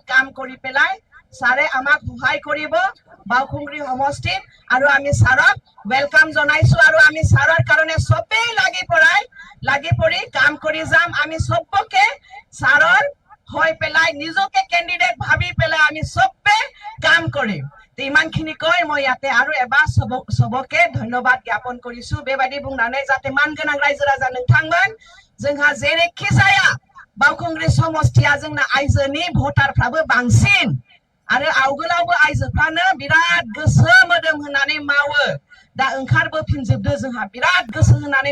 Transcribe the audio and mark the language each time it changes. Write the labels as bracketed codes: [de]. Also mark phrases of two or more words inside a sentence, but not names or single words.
[as] কাম কৰি পেলাই ছাৰে আমাক সহায় কৰিব বাউখুংগ্ৰি সমষ্টিত আৰু আমি ছাৰক ওয়েলকাম জনাইছো আৰু আমি ছাৰৰ কাৰণে সবেই লাগি পৰি কাম কৰি যাম আমি সবকে ছাৰৰ হৈ পেলাই নিজকে কেণ্ডিডেট ভাবি পেলাই আমি সবে কাম কৰিম ইমানখিনি কৈ মই ইয়াতে আৰু এবাৰ সবকে ধন্যবাদ জ্ঞাপন কৰিছো [brx] बेबायदि बुंनानै जाहाथे मानगोनां रायजो राजा नोंथांमोन जोंहा जेरैखि जाया बाउखुंग्रि समष्टिया जोंना आइजोनि भटारफ्राबो बांसिन आरो आवगोलावबो आइजोफ्रानो बिराद गोसो मोदोम होनानै मावो दा ओंखारबोफिनजोबदो जोंहा बिराद गोसो होनानै